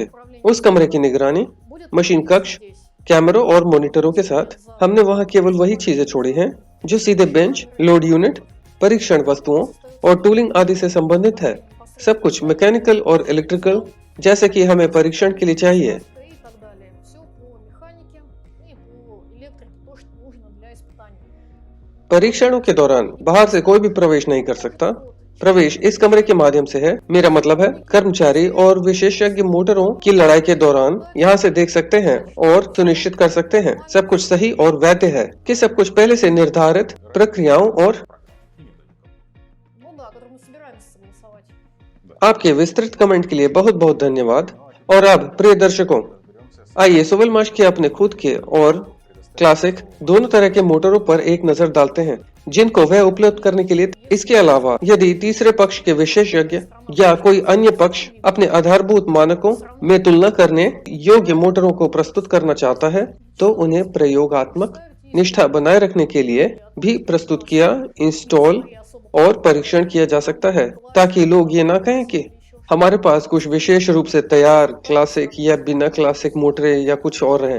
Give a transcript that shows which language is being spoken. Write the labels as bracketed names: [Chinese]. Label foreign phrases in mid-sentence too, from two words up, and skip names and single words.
[Hindi] उस कमरे की निगरानी मशीन कक्ष, कैमरों और मॉनिटरों के साथ। हमने वहाँ केवल वही चीजें छोड़ी हैं जो सीधे बेंच, लोड यूनिट, परीक्षण वस्तुओं और टूलिंग आदि से संबंधित है। सब कुछ मैकेनिकल और इलेक्ट्रिकल जैसे कि हमें परीक्षण के लिए चाहिए। [Russian] и так далее. Все по механике и по электрике, то, что нужно для испытаний. [Hindi] परीक्षणों के दौरान बाहर से कोई भी प्रवेश नहीं कर सकता। प्रवेश इस कमरे के माध्यम से है। मेरा मतलब है कर्मचारी और विशेषज्ञ मोटरों की लड़ाई के दौरान यहाँ से देख सकते हैं और सुनिश्चित कर सकते हैं सब कुछ सही और वैध है कि सब कुछ पहले से निर्धारित प्रक्रियाओं और [Russian] Ну да, который мы собираемся согласовать. [Hindi] आपके विस्तृत कमेंट के लिए बहुत बहुत धन्यवाद। और अब प्रिय दर्शकों, आइए सोवेलमाश के अपने खुद के और क्लासिक दोनों तरह के मोटरों पर एक नजर डालते हैं जिनको वह उपलब्ध करने के लिए। इसके अलावा यदि तीसरे पक्ष के विशेषज्ञ या कोई अन्य पक्ष अपने आधारभूत मानकों में तुलना करने योग्य मोटरों को प्रस्तुत करना चाहता है तो उन्हें प्रयोगात्मक निष्ठा बनाए रखने के लिए भी प्रस्तुत किया, इंस्टॉल और परीक्षण किया जा सकता है ताकि लोग ये ना कहें कि हमारे पास कुछ विशेष रूप से तैयार क्लासिक या बिना क्लासिक मोटरें या कुछ और हैं।